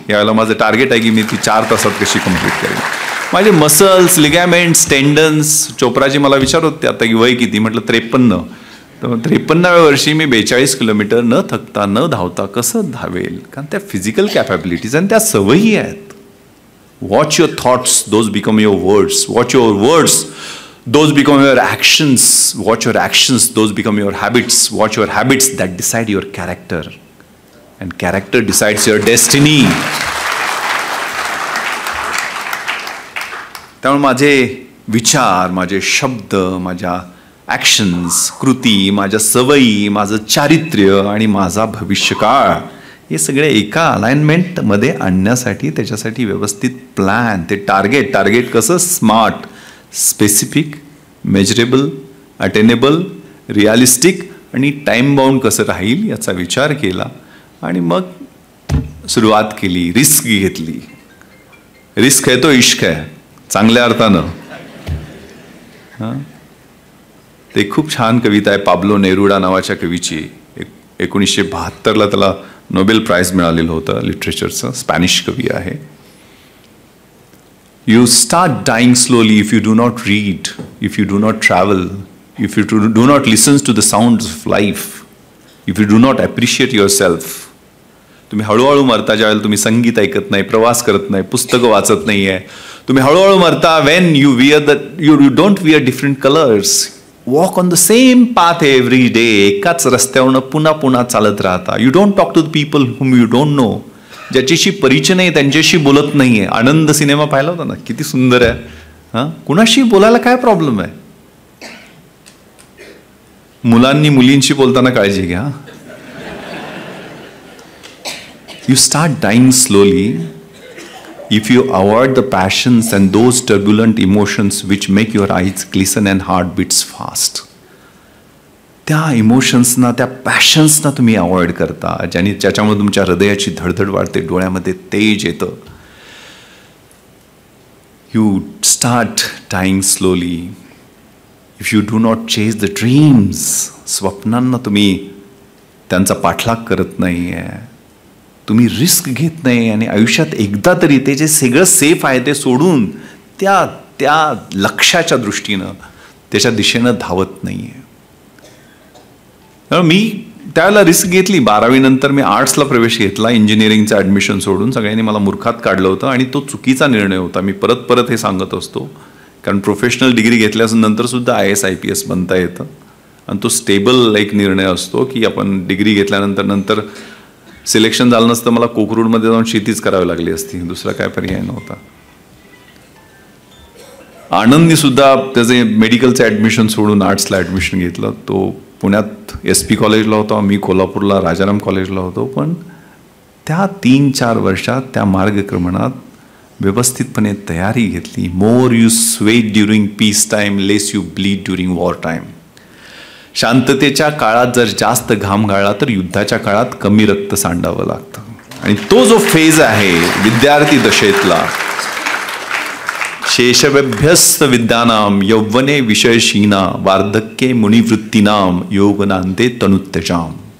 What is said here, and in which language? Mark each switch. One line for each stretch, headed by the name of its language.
Marathi: यावेळेला माझं टार्गेट आहे की मी ती 4 तासात कशी कंप्लीट करेन. माझे मसल्स, लिगॅमेंट्स, टेंडन्स, चोप्राजी मला विचारत होते आता की वय किती, म्हटलं 53. तर 53व्या वर्षी मी 42 किलोमीटर न थकता न धावता कसं धावेल? कारण त्या फिजिकल कॅपॅबिलिटीज आणि त्या सवयी आहेत.
English: Watch your thoughts, those become your words. Watch your words, those become your actions. Watch your actions, those become your habits. Watch your habits, that decide your character. And character decides your destiny.
Marathi: त्यामुळे माझे विचार, माझे शब्द, माझ्या actions, कृती, माझ्या सवयी, माझं चारित्र्य आणि माझा भविष्यकाळ हे सगळे एका अलाइनमेंटमध्ये आणण्यासाठी त्याच्यासाठी व्यवस्थित प्लॅन, ते टार्गेट कसं smart, specific, measurable, attainable, realistic आणि टाईम बाउंड कसं राहील याचा विचार केला आणि मग सुरुवात केली. रिस्क घेतली. रिस्क आहे तो इश्क आहे, चांगल्या अर्थानं. हां, ते खूप छान कविता आहे पाब्लो नेरुडा नावाच्या कवीची. 1972ला त्याला नोबेल प्राइज मिळालेलं होतं लिटरेचरचं. स्पॅनिश कवी आहे.
English: You start dying slowly if you do not read, if you do not travel, if you do not listen to the sound of life, if you do not appreciate your self.
Marathi: तुम्ही हळूहळू मरता ज्यावेळेला तुम्ही संगीत ऐकत नाही, प्रवास करत नाही, पुस्तकं वाचत नाही आहे. तुम्ही हळूहळू मरता
English: When you wear you don't wear different colours. Walk on the same path every day,
Marathi: एकाच रस्त्यावरनं पुन्हा पुन्हा चालत राहता.
English: you don't talk to the people whom you don't know,
Marathi: ज्याच्याशी परिचय नाही त्यांच्याशी बोलत नाहीये. आनंद सिनेमा पाहिला होता ना, किती सुंदर आहे. हां, कुणाशी बोलायला काय प्रॉब्लेम आहे? मुलांनी मुलींशी बोलताना काळजी घ्या.
English: You start dying slowly if you avoid the passions and those turbulent emotions which make your eyes glisten and heart beats fast.
Marathi: त्या इमोशन्सना, त्या पॅशन्सना तुम्ही अवॉइड करता, ज्याच्यामुळे तुमच्या हृदयाची धडधड वाढते, डोळ्यामध्ये तेज येतं.
English: You start dying slowly if you do not chase the dreams.
Marathi: स्वप्नांना तुम्ही त्यांचा पाठलाग करत नाही आहे, तुम्ही रिस्क घेत नाही आणि आयुष्यात एकदा तरी ते जे सगळं सेफ आहे ते सोडून त्या लक्ष्याच्या दृष्टीनं त्याच्या दिशेनं धावत नाही आहे. मी त्यावेळेला रिस्क घेतली. 12वी नंतर मी आर्ट्सला प्रवेश घेतला, इंजिनिअरिंगचं ॲडमिशन सोडून. सगळ्यांनी मला मूर्खात काढलं होतं आणि तो चुकीचा निर्णय होता. मी परत हे सांगत असतो, कारण प्रोफेशनल डिग्री घेतल्यानंतर सुद्धा IAS IPS बनता येतं आणि तो स्टेबल एक निर्णय असतो की आपण डिग्री घेतल्यानंतर सिलेक्शन झालं नसतं, मला कोकरूडमध्ये जाऊन शेतीच करावी लागली असती, दुसरा काय पर्याय नव्हता. आनंदनी सुद्धा त्याचे मेडिकलचं ॲडमिशन सोडून आर्ट्सला ॲडमिशन घेतलं. तो पुण्यात SP कॉलेजला होता, मी कोल्हापूरला राजाराम कॉलेजला होतो. पण त्या 3-4 वर्षात त्या मार्गक्रमणात व्यवस्थितपणे तयारी घेतली.
English: More you sweat during peace time, less you bleed during war time.
Marathi: शांततेच्या काळात जर जास्त घाम गाळला तर युद्धाच्या काळात कमी रक्त सांडावं लागतं. आणि तो जो फेज आहे विद्यार्थी दशेतला,
Sanskrit: शेषवेभ्यस्त विद्यानाम यौवने विषयशीना वार्धक्ये मुनिवृत्तीनाम योगनांते तनुत्यजाम.